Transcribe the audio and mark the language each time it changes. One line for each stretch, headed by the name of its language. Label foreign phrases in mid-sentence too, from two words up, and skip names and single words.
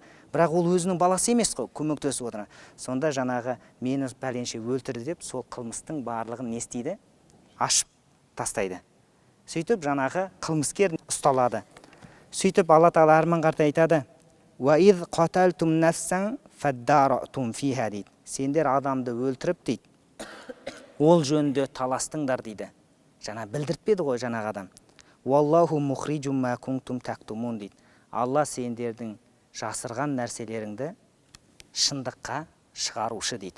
Kazakh: Бірақ ол өзінің баласы емес қой, көмектесіп отырған. Сонда жаңағы мені пәленше өлтірді деп, сол қылмыстың барлығын не істейді? Ашып тастайды. Сөйтіп жаңағы қылмыскер ұсталады. Сөйтіп Алла тағала Арман қарта айтады:
Arabic: "وإذ قتلتم نفسا فادارأتم فيها"
Kazakh: дейді. Сендер адамды өлтіріп дейді, ол жөнінде таластыңдар дейді. Жаңа білдіртпеді ғой жаңағы адам.
Arabic: "والله مخرج ما كنتم تكتمون"
Kazakh: дейді. Алла сендердің жасырған нәрселеріңді шындыққа шығарушы дейді.